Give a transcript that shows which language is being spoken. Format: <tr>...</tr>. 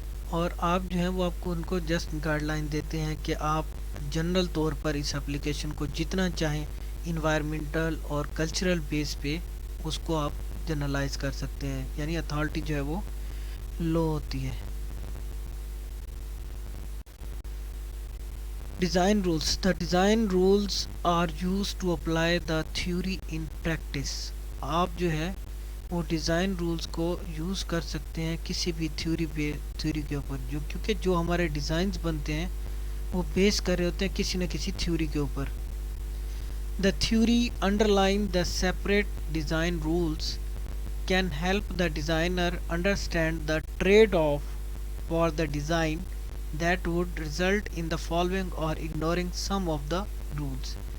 <ur>اور آپ جو ہیں وہ آپ کو ان کو جسٹ گائیڈ لائن دیتے ہیں کہ آپ جنرل طور پر اس اپلیکیشن کو جتنا چاہیں انوائرمنٹل اور کلچرل بیس پہ اس کو آپ جنرلائز کر سکتے ہیں. یعنی اتھارٹی جو ہے وہ لو ہوتی ہے.</ur> <en>Design rules. The design rules are use to apply the theory in practice.</en> <ur>آپ جو ہے وہ ڈیزائن رولز کو یوز کر سکتے ہیں کسی بھی تھیوری کے اوپر، کیونکہ جو ہمارے ڈیزائنز بنتے ہیں وہ بیس کر رہے ہوتے ہیں کسی نہ کسی تھیوری کے اوپر.</ur> <en>The theory underline the separate design rules can help the designer understand the trade off for the design that would result in the following or ignoring some of the rules.</en>